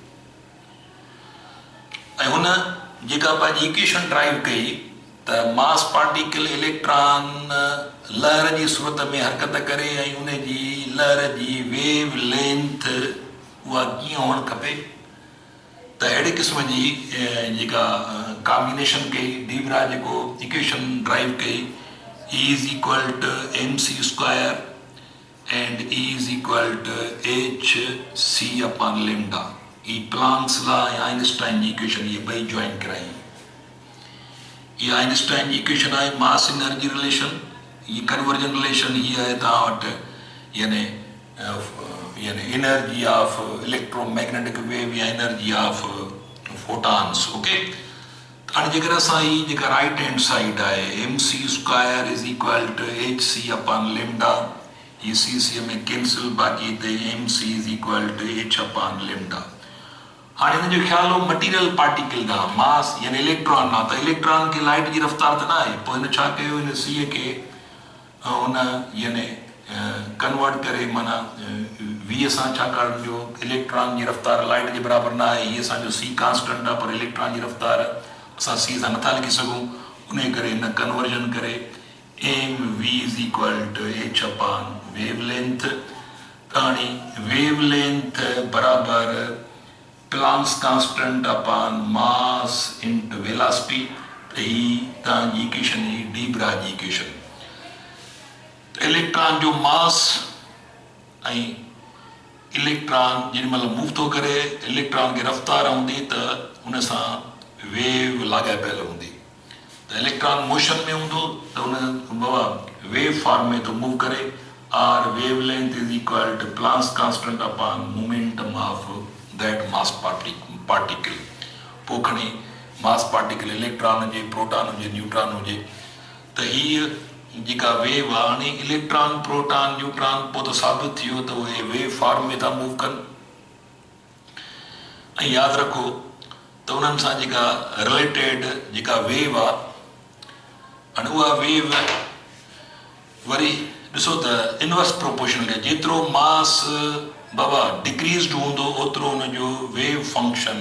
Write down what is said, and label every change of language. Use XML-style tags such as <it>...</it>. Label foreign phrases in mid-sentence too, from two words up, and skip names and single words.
<sd>ऐं हुन जेका पंहिंजी</sd> <en>equation drive</en> <sd>कई त</sd> <en>mass particle electron</en> <sd>लहर जी सूरत में हरकत करे ऐं उनजी लहर जी</sd> <en>wave length</en> <sd>उहा कीअं हुअणु खपे त अहिड़े क़िस्म जी जेका कॉम्बिनेशन कई डी ब्रॉग्ली जेको</sd> <en>equation drive</en> <sd>कई</sd> <en>E is equal to mc square and E is equal to hc upon lambda.</en> <sd>ये प्लांक्स ला या आइंस्टाइन की इक्वेशन ये ॿई जॉइन कराई ये आइंस्टाइन की इक्वेशन आहे</sd> <en>mass energy relation</en> <sd>ये</sd> <en>conversion relation</en> <sd>ये है तव्हां वटि यानी</sd> <en>energy of electromagnetic wave</en> <sd>या</sd> <en>energy of photons okay</en> <sd>हाणे जेकर असां ही जेका</sd> <en>right hand side</en> <sd>आहे</sd> <en>mc square is equal to hc upon lambda</en> <sd>ये सी में कैंसिल बाक़ी हिते</sd> <en>mc is equal to h upon lambda</en> <sd>हाणे हिन जो ख़्याल हो</sd> <en>material particle</en> <sd>का मास यानी इलेक्ट्रॉन आहे त इलेक्ट्रॉन खे लाइट जी रफ़्तार त न आहे पोइ हिन छा कयो हिन सी खे हुन यानी कन्वर्ट करे माना वी सां छाकाणि जो इलेक्ट्रॉन जी रफ़्तार लाइट जे बराबरि न आहे हीअ असांजो</sd> <en>c constant</en> <sd>आहे पर इलेक्ट्रॉन जी रफ़्तार असां सी सां नथा लिखी सघूं उन करे हिन कन्वर्जन करे</sd> <en>m v is equal to h upon wave length</en> <sd>हाणे</sd> <en>wave length</en> <sd>बराबरि</sd> <en>Planck's constant upon mass into velocity</en> <sd>त ही तव्हांजी इक्वेशन ही</sd> <en>de Broglie equation</en> <sd>इलेक्ट्रॉन जो मास ऐं इलेक्ट्रॉन जेॾीमहिल मूव थो करे इलेक्ट्रॉन खे रफ़्तार हूंदी त हुन सां वेव लाॻापियल हूंदी त इलेक्ट्रॉन मोशन में हूंदो त हुन बाबा</sd> <en>wave form</en> <sd>में थो मूव करे</sd> <en>or wave length is equal to Planck's constant upon momentum of that mass particle</en> <sd>पोइ खणी</sd> <en>mass particle electron</en> <sd>हुजे प्रोटॉन हुजे न्यूट्रॉन हुजे त हीअ जेका वेव आहे हाणे इलेक्ट्रॉन प्रोटॉन न्यूट्रॉन पोइ त साबित थी वियो त उहे</sd> <en>wave form</en> <sd>में था मूव कनि ऐं यादि रखो त उन्हनि सां जेका रिलेटेड जेका वेव आहे हाणे उहा वेव वरी ॾिसो त</sd> <en>inverse proportional</en> <sd>जेतिरो मास बाबा डिक्रीज़ड हूंदो ओतिरो हुनजो</sd> <en>wave function</en>